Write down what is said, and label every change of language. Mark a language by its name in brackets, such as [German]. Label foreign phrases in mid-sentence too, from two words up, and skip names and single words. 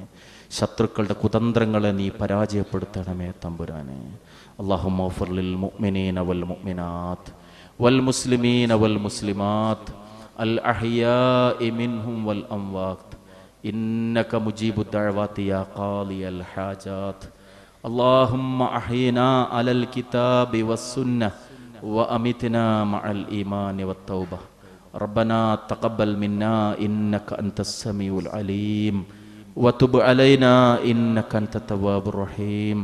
[Malayalam] ശത്രുക്കളുടെ കുതന്ത്രങ്ങളെ നീ പരാജയപ്പെടുത്തണമേ തമ്പുരാനെ. [Arabic] اللهم اغفر للمؤمنين والمؤمنات والمسلمين والمسلمات الأحياء منهم والأموات إنك مجيب الدعوات يا قاضي الحاجات. اللهم أحينا على الكتاب والسنة وأمتنا مع الإيمان والتوبة. ربنا تقبل منا إنك أنت السميع العليم وتب علينا إنك أنت التواب الرحيم.